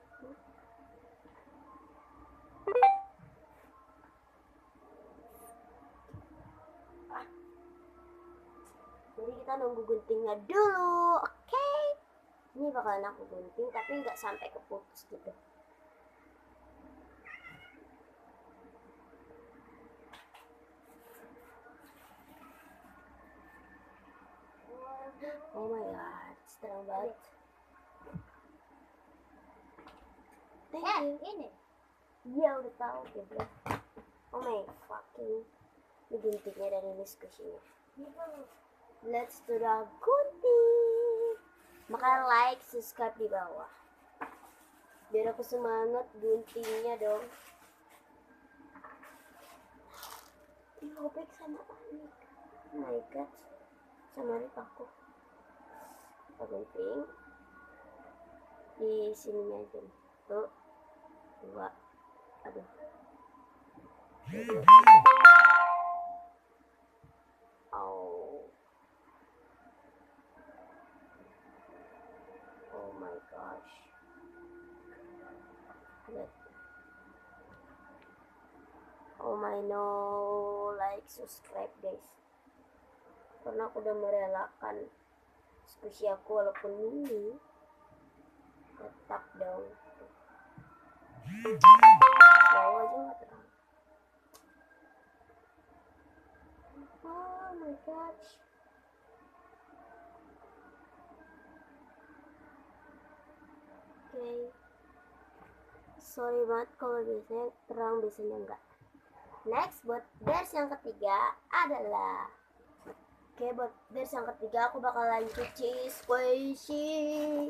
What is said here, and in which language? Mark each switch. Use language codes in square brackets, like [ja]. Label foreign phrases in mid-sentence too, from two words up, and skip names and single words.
[id] Jadi kita nunggu guntingnya dulu, oke? Ini bakalan aku gunting, tapi nggak sampai keputus gitu. [en] Oh my god, [id] terang banget. [en] Thank you. [id] Ini? Iya udah tahu gitu. [en] Oh my fucking. [id] Ini guntingnya dan ini squishy-nya. [en] Let's do the gunting. [id] Makanya [en] like, subscribe [id] di bawah. Biar aku semangat guntingnya dong. Robek sama Anik. [en] Oh my god. [id] Sama Anik aku. Kita gunting. Di sininya aja. 1, 2. Aduh. 2, 3. [en] Oh my gosh. Oh my no, like, subscribe guys. [id] Karena aku udah merelakan squishy aku walaupun mini. Tetap dong. Bawah aja nggak terang. [en] Oh my gosh. [id] Oke. sorry banget kalau biasanya terang, biasanya enggak. Next, buat bears yang ketiga adalah, oke, buat bears yang ketiga aku bakalan cuci squishy.